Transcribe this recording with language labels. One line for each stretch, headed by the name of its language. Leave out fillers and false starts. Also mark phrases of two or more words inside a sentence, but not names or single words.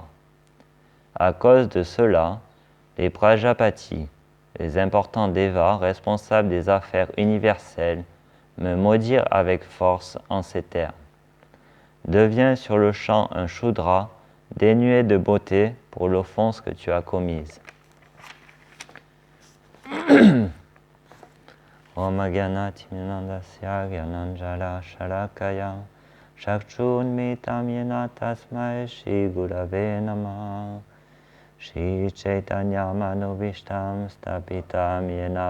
French: À cause de cela, les Prajapati, les importants Devas responsables des affaires universelles, me maudirent avec force en ces termes. Deviens sur le champ un Shudra, dénué de beauté pour l'offense que tu as commise.
Sanskrit: Om Gyanati Minandasya Gyananjala Shalakaya Shakchun Mitam Yena Tasmai Shri Gurave Namah Shri Chaitanya Manobishtam Stapitam Yena